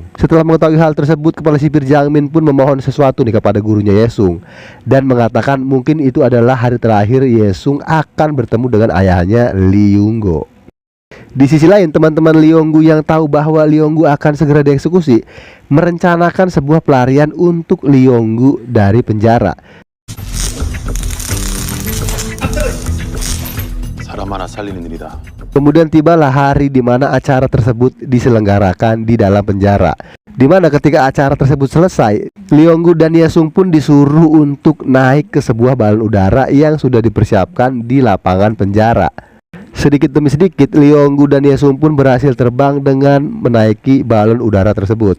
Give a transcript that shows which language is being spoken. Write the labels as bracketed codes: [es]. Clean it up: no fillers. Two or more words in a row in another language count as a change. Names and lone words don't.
[id] Setelah mengetahui hal tersebut, kepala sipir Jangmin pun memohon sesuatu nih kepada gurunya Yesung, dan mengatakan mungkin itu adalah hari terakhir Yesung akan bertemu dengan ayahnya Lee Yong-gu. Di sisi lain, teman-teman Lee Yong-gu yang tahu bahwa Lee Yong-gu akan segera dieksekusi merencanakan sebuah pelarian untuk Lee Yong-gu dari penjara. [ko] 사람 하나 살리는 일이다. [id] Kemudian tibalah hari di mana acara tersebut diselenggarakan di dalam penjara. Di mana ketika acara tersebut selesai, Lee Yong-gu dan Yesung pun disuruh untuk naik ke sebuah balon udara yang sudah dipersiapkan di lapangan penjara. Sedikit demi sedikit, Lee Yong-gu dan Yesung pun berhasil terbang dengan menaiki balon udara tersebut.